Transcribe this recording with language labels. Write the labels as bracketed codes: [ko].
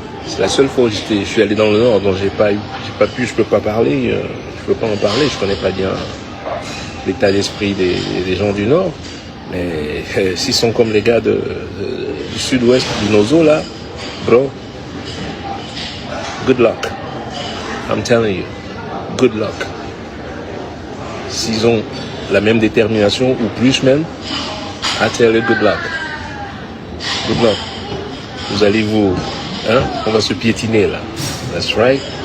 [fr] C'est la seule fois où je suis allé dans le Nord, donc je peux pas parler. Je peux pas en parler. Je connais pas bien l'état d'esprit des gens du Nord. Mais s'ils sont comme les gars du sud-ouest du Nozo là, bro, [en] good luck. I'm telling you, good luck. [fr] S'ils ont la même détermination ou plus même, [en] I tell you good luck. Good luck. [fr] Vous allez on va se piétiner là. [en] That's right.